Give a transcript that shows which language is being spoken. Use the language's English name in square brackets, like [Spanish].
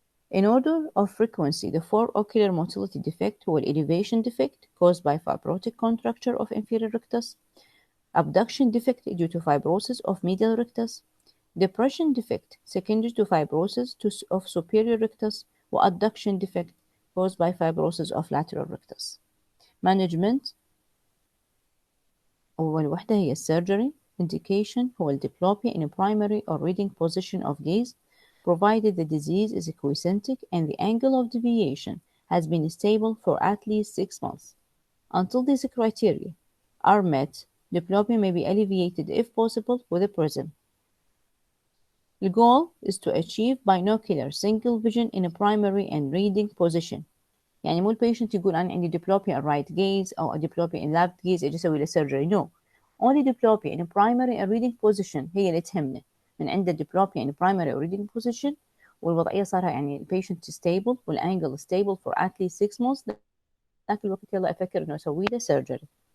[English] In order of frequency, the foreocular motility defect or elevation defect caused by fibrotic contracture of inferior rectus, abduction defect due to fibrosis of medial rectus, depression defect secondary to fibrosis of superior rectus, or adduction defect caused by fibrosis of lateral rectus. [Arabic] Management أول وحدة هي السيرجري. [English] Indication [Arabic] هو الديبلوبيا [English] in a primary or reading position of gaze provided the disease is quiescentic and the angle of deviation has been stable for at least 6 months. Until these criteria are met, diplopia may be alleviated if possible with a prism. The goal is to achieve binocular single vision in a primary and reading position. [Arabic] يعني مو البيشنت يقول أنا عندي diplopia in right gaze أو diplopia in left gaze أجي أسوي له surgery. [English] No. Only diplopia in a primary and reading position [Arabic] هي اللي تهمنا. من عند diplopia in a primary or reading position والوضعية صارها يعني البيشنت stable والangle [English] stable for at least 6 months [Arabic] ذاك الوقت يلا أفكر إنه أسوي له surgery.